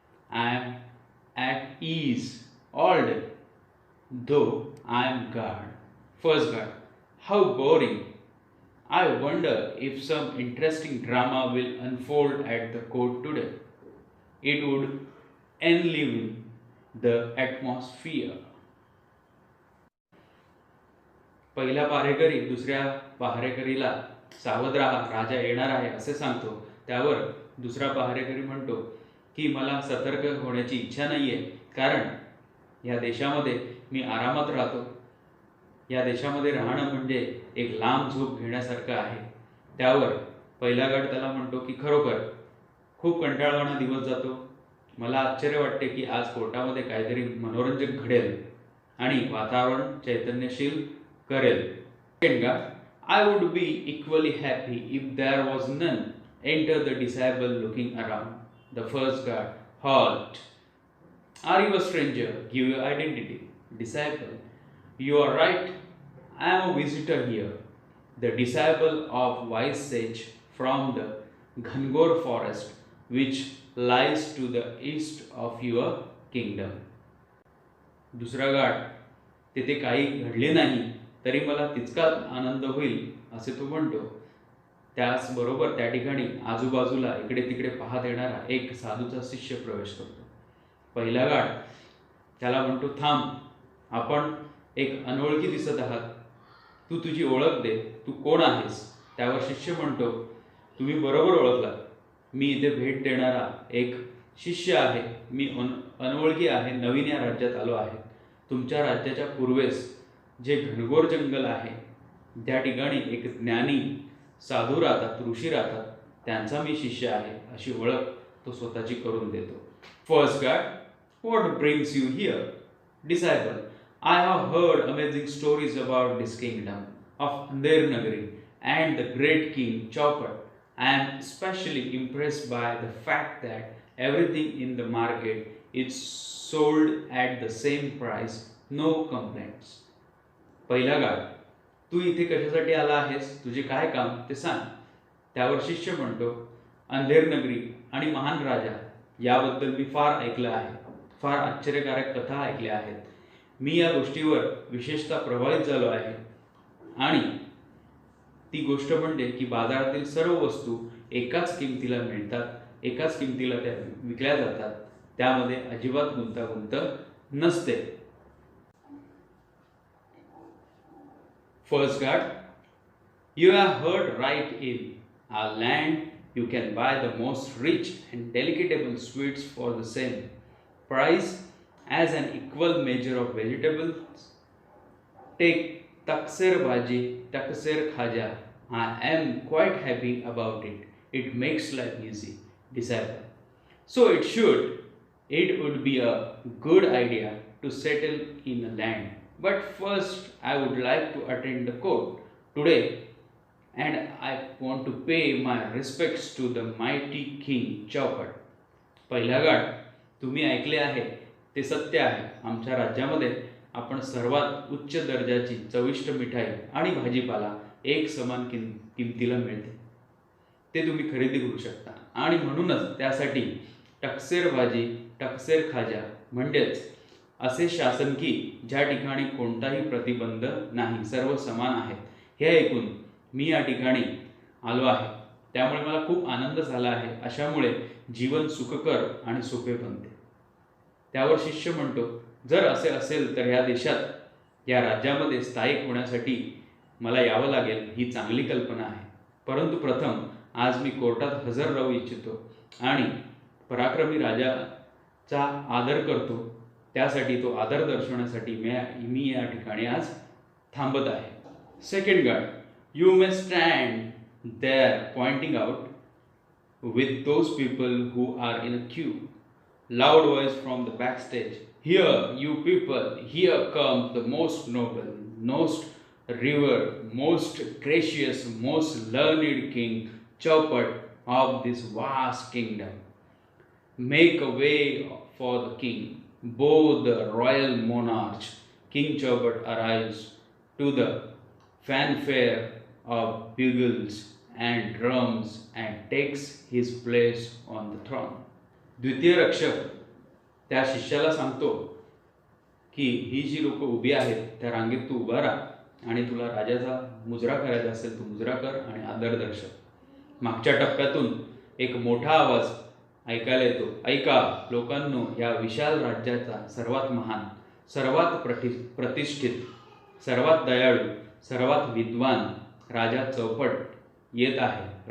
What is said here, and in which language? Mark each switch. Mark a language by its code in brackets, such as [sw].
[en] I am at ease all day, though I am guard. First guard, how boring. I wonder if some interesting drama will unfold at the court today. It would enliven the atmosphere. [mr] पहिला पहारेकरी दुसऱ्या पहारेकरीला सावध राहा, राजा येणार आहे असे सांगतो. त्यावर दुसरा पहारेकरी म्हणतो की मला सतर्क होण्याची इच्छा नाही आहे, कारण या देशामध्ये मी आरामात राहतो. या देशामध्ये राहणं म्हणजे एक लांब झोप घेण्यासारखं आहे. त्यावर पहिला गट त्याला म्हणतो की खरोखर खूप कंटाळवाणा दिवस जातो. मला आश्चर्य वाटते की आज कोर्टामध्ये काहीतरी मनोरंजक घडेल आणि वातावरण चैतन्यशील करेल. [en] Second guy, I would be equally happy if there was none. Enter the disciple looking around. The first guard, halt. Are you a stranger? Give your identity. Disciple, you are right. I am a visitor here. The disciple of wise sage from the Ghangor forest, which lies to the east of your kingdom. [mr] दुसरा गाठ, तेथे काही घडले नाही तरी मला तितकाच आनंद होईल असे तो म्हणतो. त्याचबरोबर त्या ठिकाणी आजूबाजूला इकडे तिकडे पाहत येणारा एक साधूचा शिष्य प्रवेश करतो. पहिला गाठ त्याला म्हणतो, थांब, आपण एक अनोळखी दिसत आहात, तू तुझी ओळख दे, तू कोण आहेस? त्यावर शिष्य म्हणतो, तुम्ही बरोबर ओळखलात, मी इथे भेट देणारा एक शिष्य आहे. मी अनोळखी आहे, नवीन या राज्यात आलो आहे. तुमच्या राज्याच्या पूर्वेस जे घनघोर जंगल आहे त्या ठिकाणी एक ज्ञानी साधू राहतात, ऋषी राहतात, त्यांचा मी शिष्य आहे अशी ओळख तो स्वतःची करून देतो. [en] First guard, what brings you here? Disciple, I have heard amazing stories about this kingdom of Andher Nagari and the great king Chaupat. I am especially impressed by the fact that everything in the market is sold at the same price, no complaints. [mr] पहिला गाड, तू इथे कशासाठी आला आहेस? तुझे काय काम ते सांग. त्यावर शिष्य म्हणतो, अंधेर नगरी आणि महान राजा याबद्दल मी फार ऐकलं आहे, फार आश्चर्यकारक कथा ऐकल्या आहेत. मी या गोष्टीवर विशेषतः प्रभावित झालो आहे. आणि ती गोष्ट म्हणजे की बाजारातील सर्व वस्तू एकाच किमतीला मिळतात, एकाच किमतीला त्या विकल्या जातात, त्यामध्ये अजिबात गुंतागुंत नसते. [en] First guard, you have heard right. In our land you can buy the most rich and delectable sweets for the same price as an equal measure of vegetables. Take [hi] taksir bhaji, taksir khaja. [en] I am quite happy about it. It makes life easy. Disciple, so it should. It would be a good idea to settle in a land. But first, I would like to attend the court today, and I want to pay my respects to the mighty King Chaupat. [mr] पहिला गाठ, तुम्ही ऐकले आहे ते सत्य आहे. आमच्या राज्यामध्ये आपण सर्वात उच्च दर्जाची चविष्ट मिठाई आणि भाजीपाला एक समान किमतीला मिळते. ते तुम्ही खरेदी करू शकता आणि म्हणूनच त्यासाठी [hi] टकसेर भाजी, टकसेर खाजा [mr] म्हणजेच असे शासन की ज्या ठिकाणी कोणताही प्रतिबंध नाही, सर्व समान आहेत, हे ऐकून मी या ठिकाणी आलो आहे. त्यामुळे मला खूप आनंद झाला आहे. अशामुळे जीवन सुखकर आणि सोपे बनते. त्यावर शिष्य म्हणतो, जर असे असेल तर या देशात, या राज्यामध्ये स्थायिक होण्यासाठी मला यावं लागेल, ही चांगली कल्पना आहे. परंतु प्रथम आज मी कोर्टात हजर राहू इच्छितो आणि पराक्रमी राजाचा आदर करतो. त्यासाठी तो आदर दर्शवण्यासाठी मी या ठिकाणी आज थांबत आहे. [en] Second guard, you may stand there pointing out with those people who are in a queue. Loud voice from the backstage, here you people, here comes the most noble, most river, most gracious, most learned king, Chaupat of this vast kingdom. Make a way for the king. Both the royal monarch, King Chaupat arrives to the fanfare of bugles and drums and takes his place on the throne. [mr] द्वितीय रक्षक त्या शिष्याला सांगतो की ही जी लोक उभी आहेत त्या रांगेत तू उभा राहा आणि तुला राजाचा मुजरा करायचा असेल तू मुजरा कर आणि आदर दर्शव. मागच्या टप्प्यातून एक मोठा आवाज ऐकायला येतो, ऐका लोकांनो, या विशाल राज्याचा सर्वात महान, सर्वात प्रतिष्ठित, सर्वात दयाळू, सर्वात विद्वान राजा चौपट येत आहे.